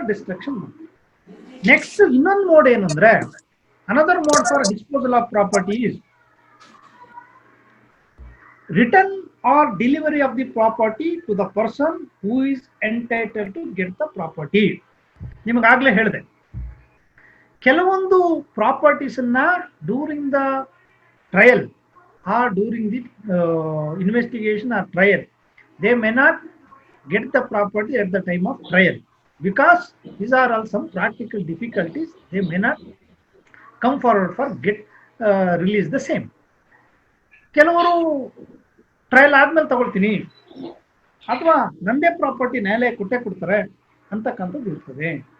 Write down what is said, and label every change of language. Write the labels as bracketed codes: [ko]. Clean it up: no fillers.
[en] destruction next [kn] ಇನ್ನೊಂದು mode ಏನಂದ್ರೆ, [en] Another mode for disposal of property is return or delivery of the property to the person who is entitled to get the property. [kn] ನಿಮಗಾಗ್ಲೇ ಹೇಳಿದೆ, ಕೆಲವೊಂದು properties ಅನ್ನ [en] During the trial or during the investigation or trial they may not get the property at the time of trial because these are all some practical difficulties. They may not come forward for release the same. [kn] ಕೆಲವರು trial ಆದ್ಮೇಲೆ ತಗೊಳ್ತೀನಿ ಅಥವಾ ನಂದೇ property ನ್ಯಾಯಾಲಯ ಕೊಡ್ತಾರೆ ಅಂತಕ್ಕಂಥದ್ದು ಇರ್ತದೆ.